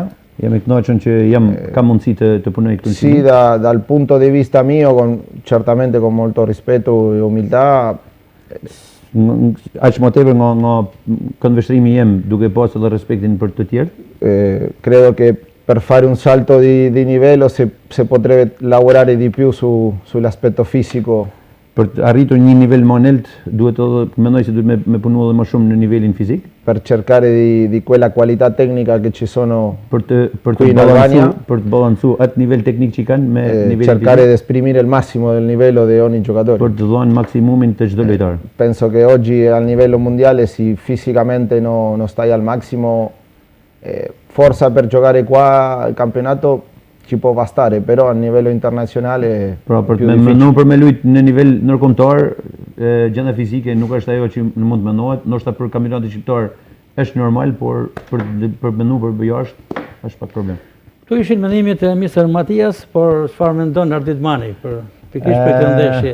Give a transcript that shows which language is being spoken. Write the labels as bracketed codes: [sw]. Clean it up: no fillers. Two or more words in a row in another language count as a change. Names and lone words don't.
[sq] Jam I kënaqur që kam mundësi të punoj këtu. [it] Sì, dal punto di vista mio, certamente con molto rispetto e umiltà. [sq] Aq më tepër nga këndvështrimi jem, duke pasur edhe respektin për të tjerë. [it] Credo che per fare un salto di livello se potrebbe lavorare di più sull'aspetto fisico. [sq] Për të arritur një nivel më lart, mendoj se duhet me punu edhe më shumë në nivelin fizik. [it] Per cercare di quella qualità tecnica che ci sono qui in Albania. [sq] Per të balancuar atë nivel teknik që kanë me nivelin [it] cercare di esprimere il massimo del livello di ogni giocatore. [sq] Per të dhënë maksimumin të çdo lojtar. [it] Penso che oggi a livello mondiale si fisicamente non stai al massimo. Forse per giocare qua al campionato ci può bastare, però a livello internazionale [sq] pra, për me lujt në nivel ndërkombëtar, gjendja fizike nuk është ajo që mund të mendohet, ndoshta për kampionatin shqiptar është normal, por për menduar për jashtë është pak problem. Këto ishin mendimet e Mr. Matias, por çfarë mendon Arditmani pikërisht për këtë ndeshje?